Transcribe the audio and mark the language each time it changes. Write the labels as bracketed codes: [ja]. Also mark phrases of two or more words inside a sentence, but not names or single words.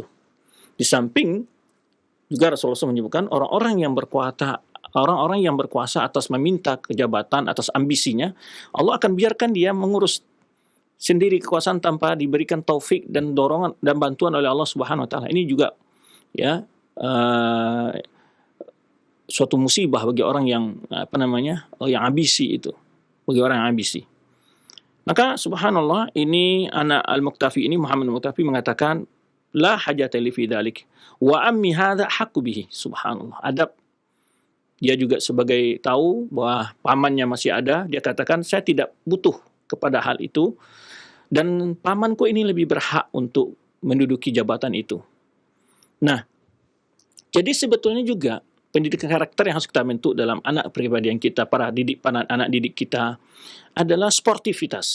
[id] Di samping juga Rasulullah menyebutkan orang-orang yang berkuasa atas meminta kejabatan, atas ambisinya, Allah akan biarkan dia mengurus sendiri kekuasaan tanpa diberikan taufik dan dorongan dan bantuan oleh Allah [ar] سبحانه وتعالى. [id] Ini juga ya suatu musibah bagi orang yang yang ambisi itu. Bagi orang yang ambisi. Maka subhanallah, ini anak Al-Muqtafi ini, Muhammad Al-Muqtafi mengatakan [ar] لا حاجة لي في ذلك وعمي هذا أحق به. [id] Subhanallah. Adab, dia juga sebagai tahu bahwa pamannya masih ada, dia katakan saya tidak butuh kepada hal itu dan pamanku ini lebih berhak untuk menduduki jabatan itu. Nah, jadi sebetulnya juga pendidikan karakter yang harus kita bentuk dalam anak pribadian kita, para anak didik kita adalah sportivitas.